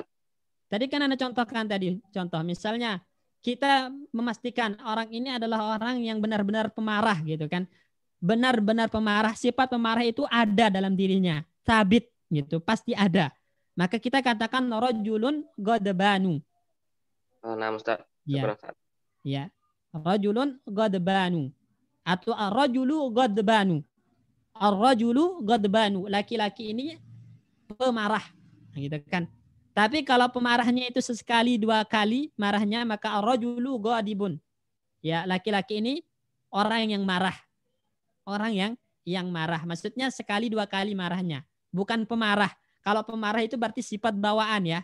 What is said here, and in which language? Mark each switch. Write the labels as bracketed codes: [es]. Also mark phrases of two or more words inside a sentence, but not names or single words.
[id] Tadi kan Anda contohkan tadi, contoh misalnya kita memastikan orang ini adalah orang yang benar-benar pemarah gitu kan. Benar-benar pemarah, sifat pemarah itu ada dalam dirinya, sabit gitu, pasti ada. Maka kita katakan [ar] رجل غضبان. [id] Nah, Ustaz. Ya. Syukur, Ustaz. [ar] Ya. رجل غضبان atau الرجل غضبان. الرجل غضبان, [id] laki-laki ini pemarah gitu kan. Tapi kalau pemarahnya itu sesekali dua kali marahnya, maka [ar] الرجل غاضب. [id] Ya, laki-laki ini orang yang marah. Orang yang marah. Maksudnya sekali dua kali marahnya, bukan pemarah. Kalau pemarah itu berarti sifat bawaan ya.